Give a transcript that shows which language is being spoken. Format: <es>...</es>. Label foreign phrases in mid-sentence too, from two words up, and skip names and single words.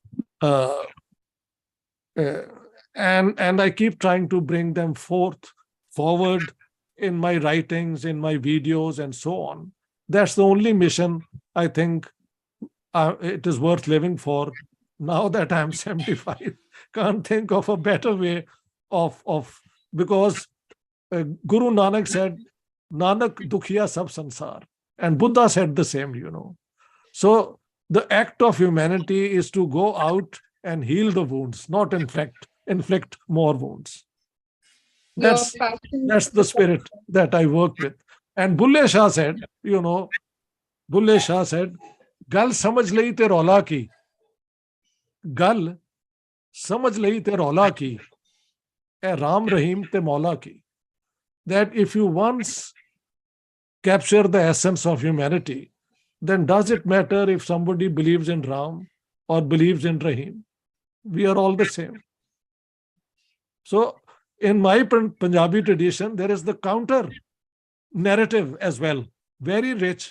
<en>And I keep trying to bring them forward in my writings, in my videos, and so on. That's the only mission I think it is worth living for. Now that I'm 75, can't think of a better way because Guru Nanak said,</en> <pa>ਨਾਨਕ ਦੁਖੀਆ ਸਭ ਸੰਸਾਰ.</pa> <en>And Buddha said the same, So the act of humanity is to go out and heal the wounds, not inflict more wounds. That's the spirit that I work with. And Bulle Shah said,</en> <pa>ਗੱਲ ਸਮਝ ਲਈ ਤੇ ਰੌਲਾ ਕੀ. ਗੱਲ ਸਮਝ ਲਈ ਤੇ ਰੌਲਾ ਕੀ. ਰਾਮ ਰਹੀਮ ਤੇ ਮੌਲਾ ਕੀ.</pa> <en>That if you once capture the essence of humanity, then does it matter if somebody believes in Ram or believes in Rahim? We are all the same. So in my Punjabi tradition, there is the counter narrative as well, very rich.</en>